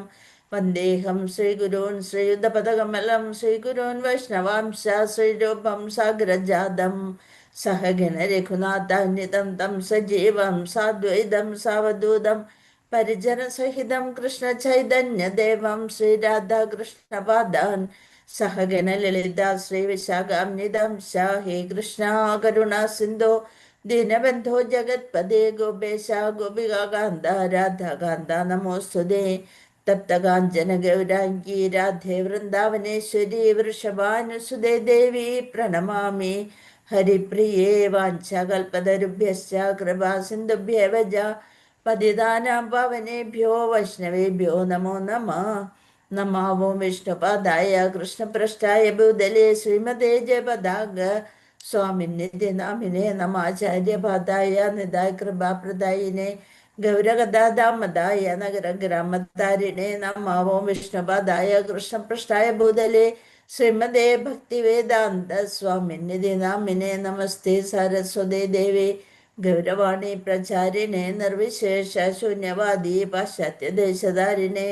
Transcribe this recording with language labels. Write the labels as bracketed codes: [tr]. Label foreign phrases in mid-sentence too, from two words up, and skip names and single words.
[sa] വന്ദേഹം ശ്രീഗുരൂൻ ശ്രീയുദ്ധപദകമലം ശ്രീഗുരൂൻ വൈഷ്ണവാംശ ശ്രീരൂപം സാഗ്രജാതം സഹഗണ രഘുനാഥാന്വിതം തം സജീവം സാദ്വൈതം സാവധൂതം പരിജനസഹിതം കൃഷ്ണചൈതന്യദേവം ശ്രീരാധാകൃഷ്ണപാദാൻ സഹഗണ ലളിത ശ്രീവിശാഖാന്വിതം ഹേ കൃഷ്ണ കരുണാ സിന്ധോ ദീനബന്ധോ ജഗത്പദേ ഗോപേശ ഗോപികാന്ത രാധാകാന്ത നമോസ്തുതേ. തപ്തകാഞ്ചന ഗൗരാംഗീ രാധേ വൃന്ദാവനേശ്വരി വൃഷഭാനുസുതേ ദേവി പ്രണമാമി. ഹരിപ്രിയേ വാഞ്ചകൽപതരുഭ്യശ്ച കൃപാ സിന്ധുഭ്യേവ ച പതിതാനാം പാവനേഭ്യോ വൈഷ്ണവേഭ്യോ നമോ നമഃ. നമാവോ വിഷ്ണുപാദായ കൃഷ്ണപൃഷ്ഠായ ഭൂതലേ ശ്രീമതേ ജയപതാക സ്വാമിനിധി നാമിനെ നമാചാര്യപാദായ നിതായ കൃപാപ്രദായിനെ ഗൗരഗദാമതായ നഗരഗ്രാമത്താരിണേ നമാവോ വിഷ്ണുപാദായ കൃഷ്ണപൃഷ്ഠായ ഭൂതലേ ശ്രീമതേ ഭക്തിവേദാന്ത സ്വാമിനിധി നാമിനെ നമസ്തേ സരസ്വതേ ദേവി ഗൗരവാണി പ്രചാരിണേ നിർവിശേഷ ശൂന്യവാദി പാശ്ചാത്യദേശധാരിണേ.